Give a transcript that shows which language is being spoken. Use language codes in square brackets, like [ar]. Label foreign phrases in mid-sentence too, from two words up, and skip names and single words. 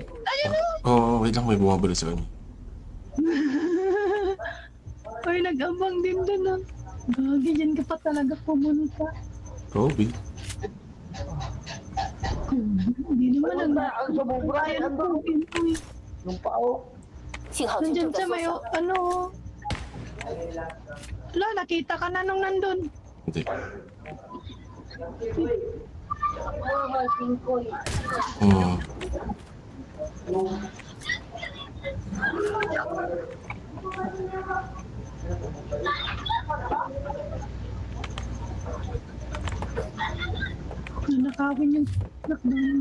[tl] Ayan o. Oo, wait lang. May bumabalo sa kanya. Ay, nag-abang din dun ah. Gagi, dyan ka pa talaga pumunta. Kobe. Hindi naman ang sumubra yan doon. [zh] 信号区 [tl] Nandiyan [zh] 正在 [tl] sa [zh] 缩 [tl] may [zh] 小。 [tl] ano. Wala, nakita ka na nung nandun. Hindi. Hmm. Nanakawin yung knockdown.